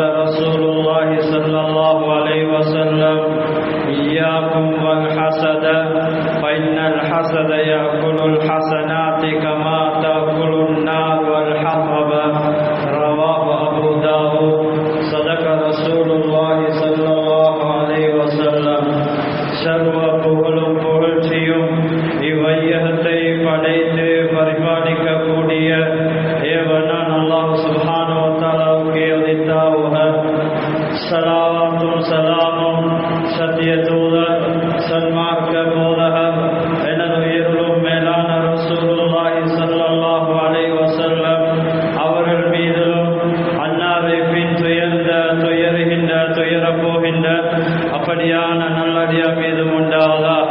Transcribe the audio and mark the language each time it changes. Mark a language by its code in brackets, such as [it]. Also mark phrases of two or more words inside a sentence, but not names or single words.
[ar] رسول الله صلى الله عليه وسلم إياكم والحسد فإن الحسد يأكل الحسنات كما تأكل النار والحطب رواه أبو داود صدق رسول الله صلى الله عليه وسلم [ta] சர்வ புகழும் புகழ்ச்சியும் இவ்வையகத்தை படைத்து பரிபாலிக்கக்கூடிய ஏவனான் அல்லாஹ் சுப்ஹானஹு [ar] وتعالى [ta] உரித்தாவுக ஸலவாத்தும் ஸலாமும் சத்திய தூதர் சன்மார்க்க போதகர் எனது உயிரிலும் மேலான [ar] رسول الله صلى الله عليه وسلم [ta] அவர்கள் மீதிலும் அன்னாரை பின் துயருகின்ற துயரப் போகின்ற அப்படியான நல்லடியார் மீதும் உண்டாவதாக.